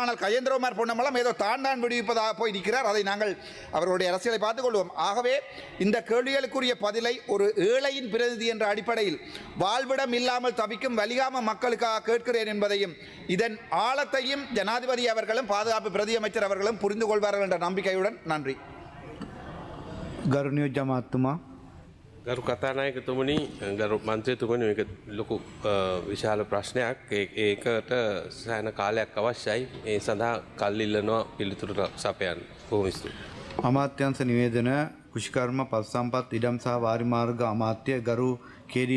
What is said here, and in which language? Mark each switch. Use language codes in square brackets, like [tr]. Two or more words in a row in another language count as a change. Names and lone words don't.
[ta] ஆனால் கஜேந்திரகுமார் பொன்னம்பலம் ஏதோ தான் விடுவிப்பதாக போய் நிற்கிறார். அதை நாங்கள் அவருடைய அரசியலை பார்த்துக் கொள்வோம். ஆகவே இந்த கேள்விகளுக்குரிய பதிலை ஒரு ஏழையின் பிரதிநிதி என்ற அடிப்படையில் வாழ்விடம் இல்லாமல் தவிக்கும் வலிகாம மக்களுக்காக கேட்கிறேன் என்பதையும் இதன் ஆழத்தையும் ஜனாதிபதி அவர்களும் பாதுகாப்பு பிரதி அமைச்சர் அவர்களும் புரிந்து கொள்வார்கள் என்ற நம்பிக்கையுடன் நன்றி. [si] ගරුණියෝ ජමාත්තුමා ගරු කතානායකතුමනි ගරු මන්ත්‍රීතුමනි මේක ලොකු විශාල ප්‍රශ්නයක්. ඒකට සෑහෙන කාලයක් අවශ්‍යයි. ඒ සඳහා කල් ඉල්ලනවා පිළිතුරු සපයන්න. බොහොම ස්තුතියි. අමාත්‍යංශ නිවේදන කෘෂිකර්ම පසුසම්පත් ඉඩම් සහ වාරිමාර්ග අමාත්‍ය ගරු කේ.ඩී.